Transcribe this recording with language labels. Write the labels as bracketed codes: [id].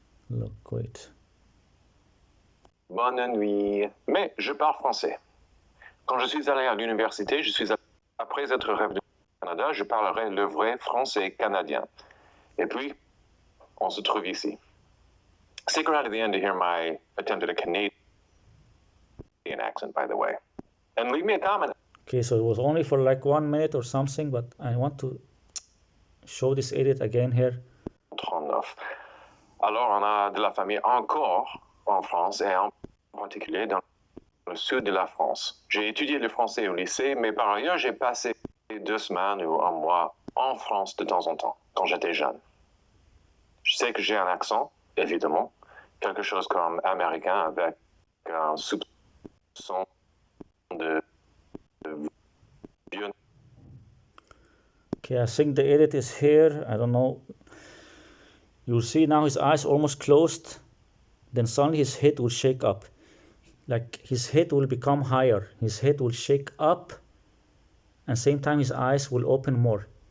[en] Look, wait. [fr] Bonne nuit. Mais je parle français. Quand je suis allé à l'université, après être revenu au Canada, je parlerai le vrai français canadien. Et puis, on se trouve ici. [en] Stick around to the end to hear my attempt at a Canadian accent, by the way. And leave me a comment. Okay, so it was only for like 1 minute or something, but I want to show this edit again here. [fr] 39. Alors, on a de la famille encore en France et en particulier dans le sud de la France. J'ai étudié le français au lycée, mais par ailleurs, j'ai passé 2 semaines ou un mois en France de temps en temps, quand j'étais jeune. Je sais que j'ai un accent, évidemment, quelque chose comme américain avec un soupçon de vieux. [en] Okay, I think the edit is here. I don't know. You'll see now his eyes almost closed. Then suddenly his head will shake up. Like his head will become higher. His head will shake up. And same time his eyes will open more.